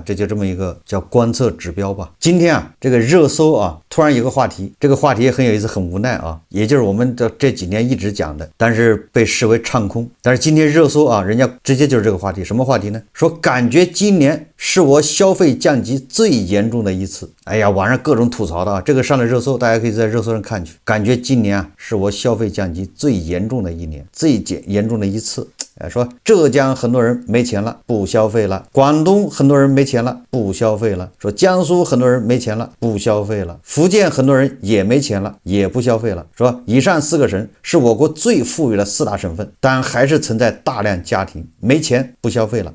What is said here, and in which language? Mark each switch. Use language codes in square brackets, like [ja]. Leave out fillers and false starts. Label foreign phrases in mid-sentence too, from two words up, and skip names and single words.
[zh] 這就這麼一個叫觀測指標吧。今天啊，這個熱搜啊，突然有個話題，這個話題也很有意思，很無奈啊，也就是我們這幾年一直講的，但是被視為唱空。但是今天熱搜啊，人家直接就是這個話題，什麼話題呢？說感覺今年是我消費降級最嚴重的一次。哎呀，網上各種吐槽的啊，這個上了熱搜，大家可以在熱搜上看去。感覺今年啊，是我消費降級最嚴重的一年，最嚴重的一次。說浙江很多人沒錢了，不消費了；廣東很多人沒錢了，不消費了；說江蘇很多人沒錢了，不消費了；福建很多人也沒錢了，也不消費了。說以上4個省是我國最富裕的4大省份，但還是存在大量家庭沒錢不消費了。